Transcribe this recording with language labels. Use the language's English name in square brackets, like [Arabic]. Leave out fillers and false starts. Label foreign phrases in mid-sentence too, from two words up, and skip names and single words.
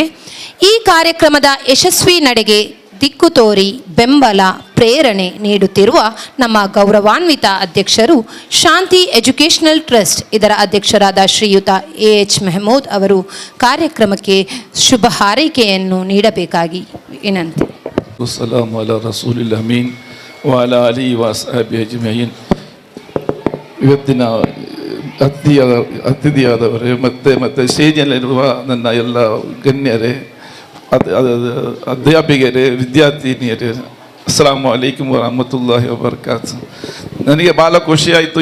[Kannada] ಈ ಕಾರ್ಯಕ್ರಮದ ಯಶಸ್ವಿ ನಡೆಗೆ ದಿಕ್ಕು ತೋರಿ ಬೆಂಬಲ, ಪ್ರೇರಣೆ ನೀಡುತ್ತಿರುವ ನಮ್ಮ ಗೌರವಾನ್ವಿತ ಅಧ್ಯಕ್ಷರು ಶಾಂತಿ ಎಜುಕೇಷನಲ್ ಟ್ರಸ್ಟ್ ಇದರ ಅಧ್ಯಕ್ಷರಾದ ಶ್ರೀಯುತ AH ಮೆಹಮೂದ್ ಅವರು ಕಾರ್ಯಕ್ರಮಕ್ಕೆ ಶುಭ ಹಾರೈಕೆಯನ್ನು ನೀಡಬೇಕಾಗಿ ವಿನಂತಿ. [Arabic] والسلام على رسول الأمين وعلى آله وصحبه أجمعين. [Kannada] ಇವತ್ತಿನ ಅತಿಥಿಯಾದವರೇ ಮತ್ತು ಸ್ಟೇಜಲ್ಲಿರುವ ನನ್ನ ಎಲ್ಲ ಗಣ್ಯರೇ, ಅಧ್ಯಾಪಕರೇ, ವಿದ್ಯಾರ್ಥಿನಿಯರೇ, [Arabic] السلام عليكم ورحمة الله وبركاته. [Kannada] ನನಗೆ ಭಾಳ ಖುಷಿಯಾಯಿತು.